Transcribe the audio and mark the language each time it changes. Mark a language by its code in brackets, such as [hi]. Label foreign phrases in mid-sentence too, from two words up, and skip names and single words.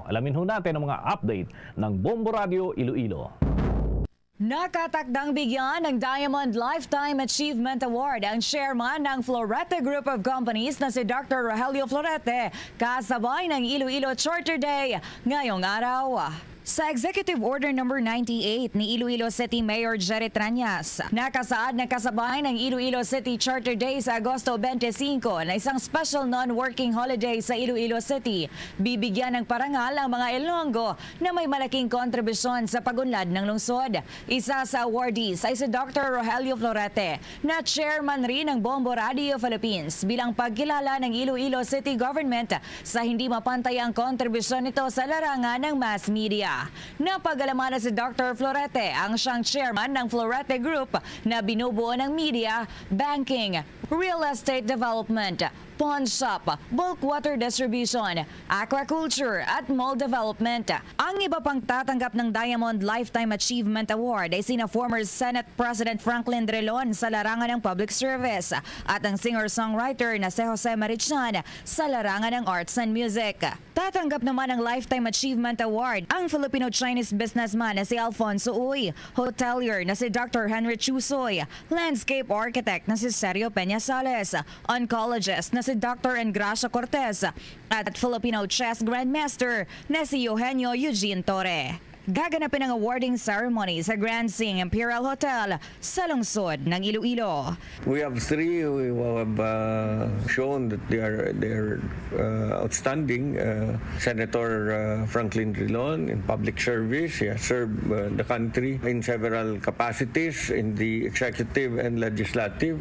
[tl] Alamin ho natin ang mga update ng Bombo Radio Iloilo. Nakatakdang bigyan ng Diamond Lifetime Achievement Award ang chairman ng Florete Group of Companies na si Dr. Rogelio Florete kasabay ng Iloilo Charter Day ngayong araw. Sa Executive Order No. 98 ni Iloilo City Mayor Jerry Trañas, nakasaad na kasabay ng Iloilo City Charter Day sa Agosto 25 na isang [en] special non-working holiday [tl] sa Iloilo City. Bibigyan ng parangal ang mga Ilonggo na may malaking kontribusyon sa pagunlad ng lungsod. Isa sa awardees ay si Dr. Rogelio Florete, na chairman rin ng Bombo Radio Philippines, bilang pagkilala ng Iloilo City Government sa hindi mapantay ang kontribusyon nito sa larangan ng [en] mass media. [tl] Napag-alamanan si Dr. Florete ang siyang chairman ng Florete Group na binubuo ng [en] media, banking, real estate development, pawn shop, bulk water distribution, aquaculture at mall development. [tl] Ang iba pang tatanggap ng Diamond Lifetime Achievement Award ay sina former Senate President Franklin Drilon sa larangan ng [en] public service [tl] at ang singer-songwriter na si Jose Marichan sa larangan ng [en] arts and music. [tl] Tatanggap naman ng Lifetime Achievement Award ang [en] Filipino-Chinese businessman [tl] na si Alfonso Uy, hotelier na si Dr. Henry Chusoy, [en] landscape architect [tl] na si Sergio Peña Sales, oncologist na si Dr. Engracia Cortez at [en] Filipino chess grandmaster [tl] na si Eugenio Eugene Torre. Gaganapin ang [en] awarding ceremony [tl] sa Grand Sing Imperial Hotel sa lungsod ng Iloilo. [en] We have three who have shown that they are outstanding. Senator Franklin Drilon in public service. He has served the country in several capacities in the executive and legislative.